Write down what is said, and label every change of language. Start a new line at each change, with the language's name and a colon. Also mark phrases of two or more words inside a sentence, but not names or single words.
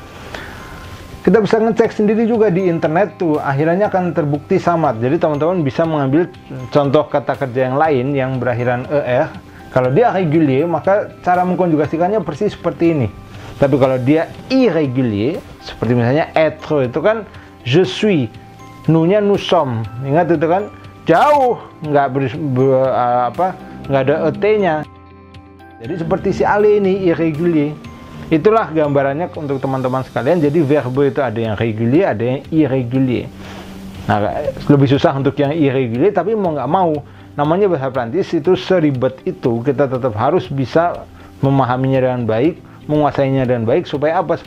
Indonesian: Kita bisa ngecek sendiri juga di internet tuh, akhirannya akan terbukti sama. Jadi teman-teman bisa mengambil contoh kata kerja yang lain yang berakhiran er. Kalau dia régulier, maka cara mengkonjugasikannya persis seperti ini. Tapi kalau dia irrégulier, seperti misalnya être itu kan
French: je suis,
Indonesian: nous-nya
French: nous sommes.
Indonesian: Ingat itu kan jauh, nggak ada et-nya. Jadi seperti si ale ini irrégulier. Itulah gambarannya untuk teman-teman sekalian. Jadi verbe itu ada yang régulier, ada yang irrégulier. Nah, lebih susah untuk yang irrégulier, tapi mau nggak mau, namanya bahasa Prancis itu seribet itu, kita tetap harus bisa memahaminya dengan baik, menguasainya dengan baik, supaya apa?